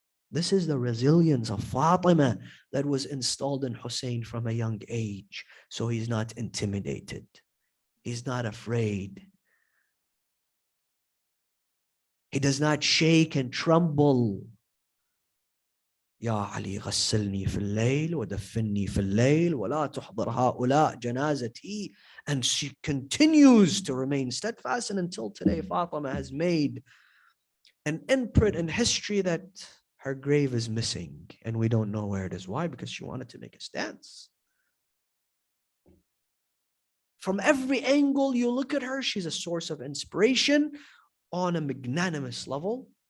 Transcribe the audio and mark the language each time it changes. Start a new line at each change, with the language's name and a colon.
English: This is the resilience of Fatima that was installed in Hussein from a young age. So he's not intimidated. He's not afraid. He does not shake and tremble.
Arabic: يا علي غسلني في الليل ودفني في الليل ولا تحضر هؤلاء جنازتي.
English: And she continues to remain steadfast, and until today Fatima has made an imprint in history that her grave is missing and we don't know where it is. Why? Because she wanted to make a stance. From every angle you look at her, she's a source of inspiration on a magnanimous level.